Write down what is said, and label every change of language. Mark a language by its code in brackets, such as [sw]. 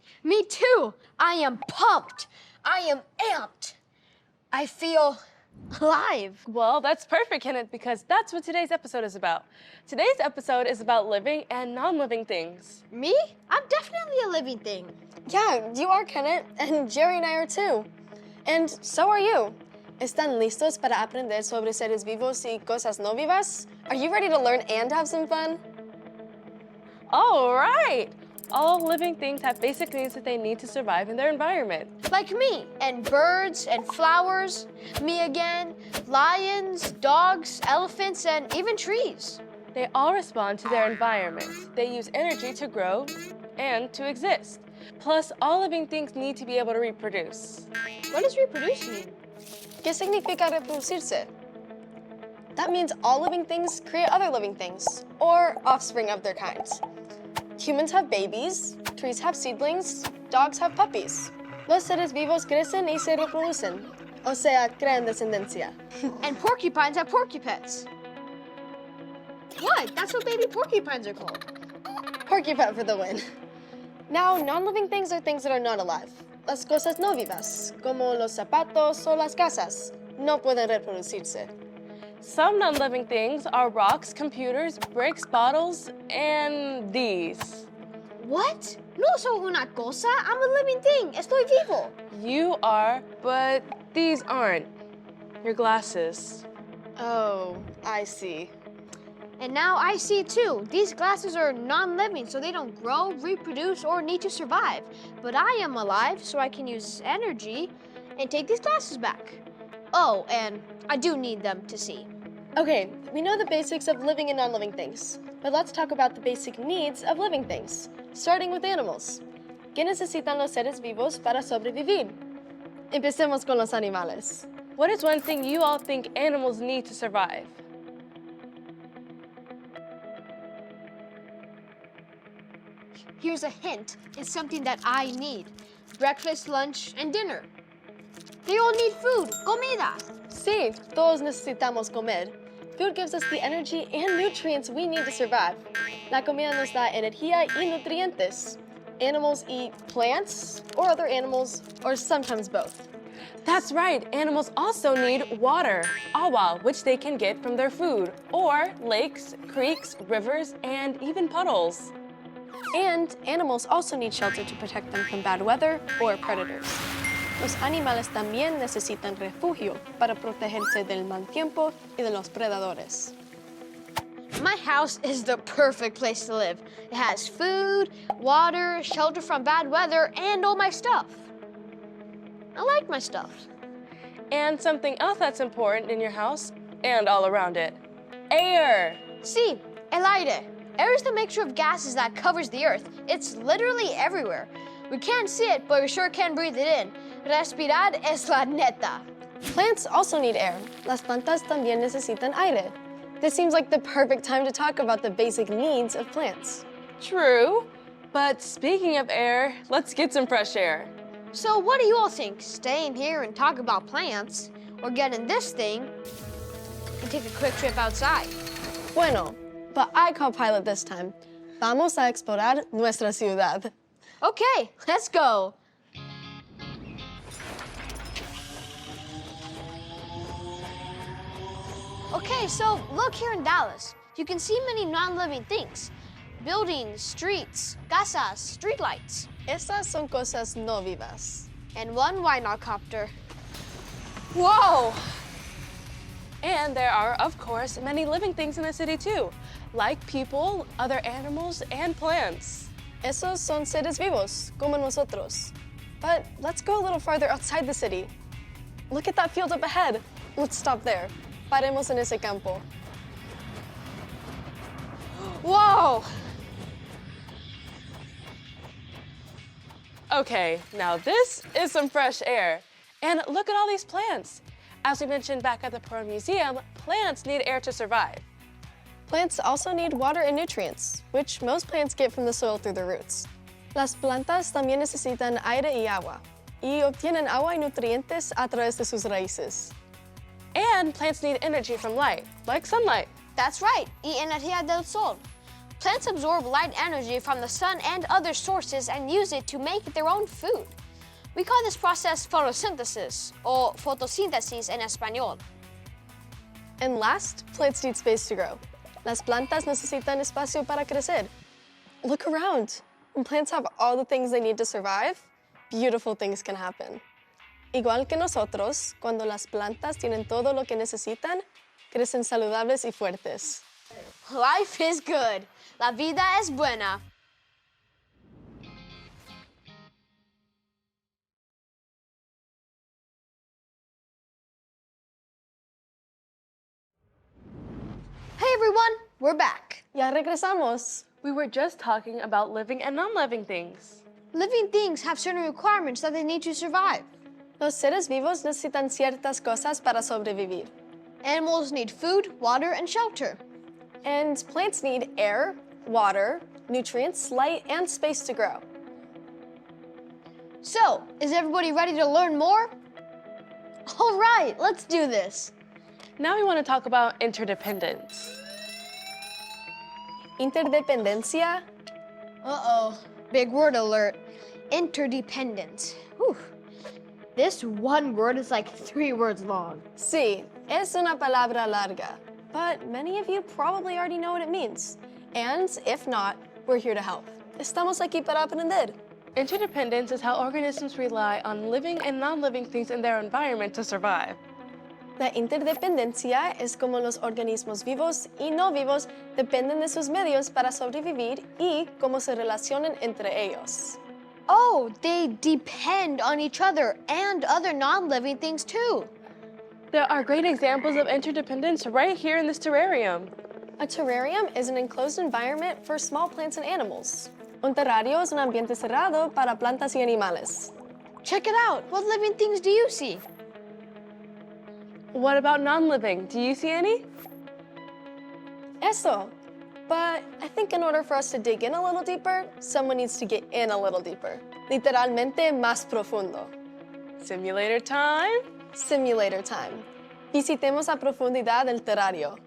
[en] Me too. I am pumped. I am amped. I feel alive. Well, that's perfect, Kenneth, because that's what today's episode is about. Today's episode is about living and non-living things. Me? I'm definitely a living thing. Yeah, you are, Kenneth, and Jerry and I are too. And so are you. [es] ¿Están listos para aprender sobre seres vivos y cosas no vivas? [en] Are you ready to learn and have some fun? All right! All living things have basic needs that they need to survive in their environment. Like me, and birds, and flowers, me again, lions, dogs, elephants, and even trees. They all respond to their environment. They use energy to grow and to exist. Plus, all living things need to be able to reproduce. What does reproduce mean? [es] ¿Qué significa reproducirse? [en] That means all living things create other living things, or offspring of their kinds. Humans have babies, trees have seedlings, dogs have puppies. [es] Los seres vivos crecen y se reproducen, o sea, crean descendencia. [en] And porcupines have porcupets. What? That's what baby porcupines are called. Porcupine for the win. Now, non-living things are things that are not alive. [es] Las cosas no vivas, como los zapatos o las casas, no pueden reproducirse. [en] Some non-living things are rocks, computers, bricks, bottles, and these. What? [es] No soy una cosa. [en] I'm a living thing. [es] Estoy vivo. [en] You are, but these aren't. Your glasses. Oh, I see. And now I see too. These glasses are non-living, so they don't grow, reproduce, or need to survive. But I am alive, so I can use energy and take these glasses back. Oh, and I do need them to see. Okay, we know the basics of living and non-living things, but let's talk about the basic needs of living things, starting with animals. [es] ¿Qué necesitan los seres vivos para sobrevivir? Empecemos con los animales. [en] What is one thing you all think animals need to survive? Here's a hint. It's something that I need. Breakfast, lunch, and dinner. They all need food, comida. [es] Sí, todos necesitamos comer. [en] Food gives us the energy and nutrients we need to survive. [es] La comida nos da energía y nutrientes. [en] Animals eat plants, or other animals, or sometimes both. That's right, animals also need water, agua, which they can get from their food, or lakes, creeks, rivers, and even puddles. And animals also need shelter to protect them from bad weather or predators. [es] Los animales también necesitan refugio para protegerse del mal tiempo y de los predadores. [en] My house is the perfect place to live. It has food, water, shelter from bad weather, and all my stuff. I like my stuff. And something else that's important in your house and all around it, air. [es] Sí, el aire. [en] Air is the mixture of gases that covers the earth. It's literally everywhere. We can't see it, but we sure can breathe it in. [es] Respirar es la neta. [en] Plants also need air. [es] Las plantas también necesitan aire. [en] This seems like the perfect time to talk about the basic needs of plants. True, but speaking of air, let's get some fresh air. So what do you all think? Staying here and talk about plants, or getting this thing and take a quick trip outside? [es] Bueno, [en] but I call pilot this time. [es] Vamos a explorar nuestra ciudad. [en] Okay, let's go. Okay, so look here in Dallas. You can see many non-living things. Buildings, streets, casas, streetlights. [es] Esas son cosas no vivas. [en] And one Whynauts copter. Whoa! And there are, of course, many living things in the city too, like people, other animals, and plants. [es] Esos son seres vivos, como nosotros. [en] But let's go a little farther outside the city. Look at that field up ahead. Let's stop there. [es] Paremos en ese campo. [en] Whoa! Okay, now this is some fresh air. And look at all these plants. As we mentioned back at the Perot Museum, plants need air to survive. Plants also need water and nutrients, which most plants get from the soil through their roots. [es] Las plantas también necesitan aire y agua, y obtienen agua y nutrientes a través de sus raíces. [en] And plants need energy from light, like sunlight. That's right, [es] y energía del sol. [en] Plants absorb light energy from the sun and other sources and use it to make their own food. We call this process photosynthesis, or [es] fotosíntesis en español. [en] And last, plants need space to grow. [es] Las plantas necesitan espacio para crecer. [en] Look around. When plants have all the things they need to survive, beautiful things can happen. [es] Igual que nosotros, cuando las plantas tienen todo lo que necesitan, crecen saludables y fuertes. [en] Life is good. [es] La vida es buena. [en] Hey everyone, we're back. [es] Ya regresamos. [en] We were just talking about living and non-living things. Living things have certain requirements that they need to survive. [es] Los seres vivos necesitan ciertas cosas para sobrevivir. [en] Animals need food, water, and shelter. And plants need air, water, nutrients, light, and space to grow. So, is everybody ready to learn more? All right, let's do this. Now we want to talk about interdependence. [es] Interdependencia. [en] Uh-oh, big word alert. Interdependence. Whew. This one word is like 3 words long. [es] Sí, es una palabra larga, [en] but many of you probably already know what it means. And if not, we're here to help. [es] Estamos aquí para aprender. [en] Interdependence is how organisms rely on living and non-living things in their environment to survive. [es] La interdependencia es como los organismos vivos y no vivos dependen de sus medios para sobrevivir y cómo se relacionan entre ellos. [en] Oh, they depend on each other and other non-living things too. There are great examples of interdependence right here in this terrarium. A terrarium is an enclosed environment for small plants and animals. [es] Un terrario es un ambiente cerrado para plantas y animales. [en] Check it out. What living things do you see? What about non-living? Do you see any? [es] Eso. [en] But I think in order for us to dig in a little deeper, someone needs to get in a little deeper. [es] Literalmente más profundo. [en] Simulator time? Simulator time. [es] Visitemos a profundidad del terrario.